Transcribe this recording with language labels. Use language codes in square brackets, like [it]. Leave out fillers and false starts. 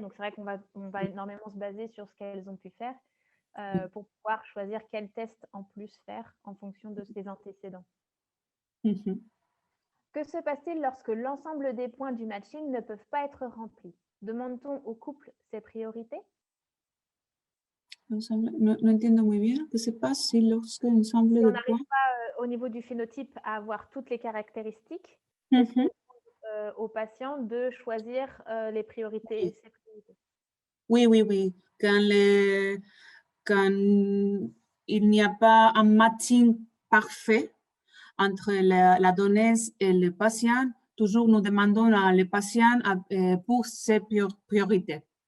[fr] Donc, c'est vrai qu'on va énormément se baser sur ce qu'elles ont pu faire pour pouvoir choisir quel test en plus faire en fonction de ses antécédents. Que se passe-t-il lorsque l'ensemble des points du matching ne peuvent pas être remplis? Demande-t-on au couple ses priorités? [es] No entiendo muy bien qué se pasa si [fr] lorsque ensemble [es] Si de [fr] on n'arrive pas au niveau du phénotype à avoir toutes les caractéristiques, est-ce qu'on demande aux patients de choisir les priorités, ses priorités? Oui. Quand il n'y a pas un matching parfait entre la donneuse et le patient, toujours nous demandons à le patient pour ses priorités.